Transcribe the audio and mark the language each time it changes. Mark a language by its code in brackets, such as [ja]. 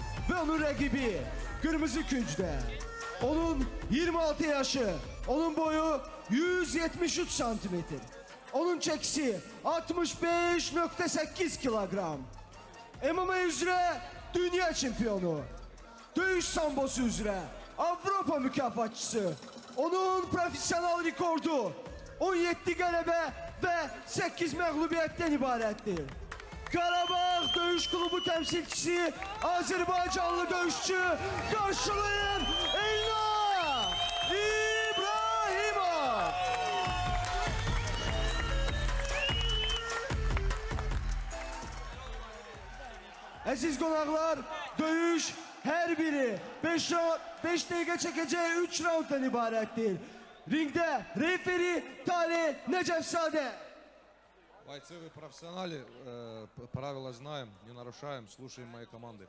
[az] Ve onun rakibi Kırmızı Künc'de. Onun 26 yaşı, onun boyu 173 santimetre. Onun çekisi 65,8 kilogram. MMA üzrə dünya çempionu. Döyüş sambosu üzrə Avropa mükafatçısı. Onun profesyonel rekordu 17 qələbə və 8 məğlubiyyətdən ibarətdir. Qarabağ Döyüş Klubu təmsilçisi Azərbaycanlı döyüşçü karşılayın Elnar İbrahimov. Əziz qonaqlar, döyüş her biri 5 dəqiqə çəkəcəyi 3 raunddan ibarətdir. Ringdə referi Talih Nəcəfzadə. [ru] Бойцы, вы профессионалы, правила знаем, не нарушаем, слушаем моей команды.